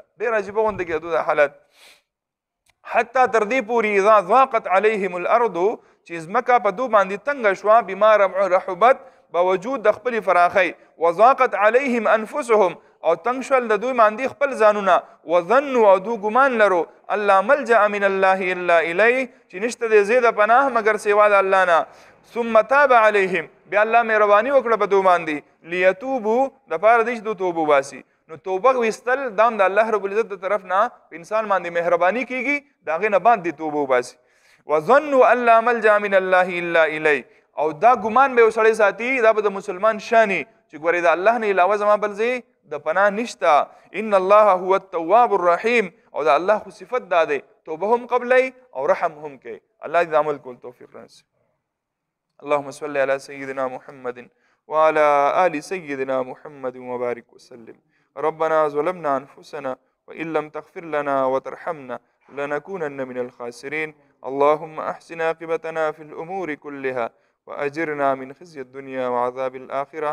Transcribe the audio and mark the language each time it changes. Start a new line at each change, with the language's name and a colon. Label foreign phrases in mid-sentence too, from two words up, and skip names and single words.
Pashto: ډېر عجیبه غوندې کېدو دا حالت حتی تر دې پورې
Arabic: اذا ضاقت علیهم الارض
Pashto: چې ځمکه په دو باندې تنګه شوه
Arabic: بما رحبت
Pashto: باوجود د خپلې فراخۍ
Arabic: وضاقت علیهم انفسهم
Pashto: او تنګ شول د دوی باندې خپل ځانونه وظنوا او دوی ګمان لرو
Arabic: الله ملجأ من الله الا الیه
Pashto: چې نشته د ځای د پناه مګر سوا د الله نه
Arabic: ثم تاب علیهم
Pashto: بیا الله مهرباني وکړه په دوی باندې لیتوبو دپاره دی چې دوی توبه وباسي. نو توبه ویستل دام د الله رب العزت د طرف نه په انسان باندې مهرباني کیږي د هغې نه باندې توبه وباسي.
Arabic: وظنوا ان لا ملجأ من الله الا الیه
Pashto: او دا ګمان به یو سړی ساتي دا به د مسلمان شاني چې ګورې د الله نه علاوه زما بل ځای د پناه نشته.
Arabic: ان الله هو التواب الرحیم
Pashto: او د الله خو صفت دا دی توبه هم قبلی او رحم هم کوي. الله دې د عمل کول توفیق رانصي.
Arabic: اللهم صل على سيدنا محمد وعلى آل سيدنا محمد وبارك وسلم. ربنا ظلمنا أنفسنا وإن لم تغفر لنا وترحمنا لنكونن من الخاسرين. اللهم أحسن عاقبتنا في الأمور كلها وأجرنا من خزي الدنيا وعذاب الآخرة.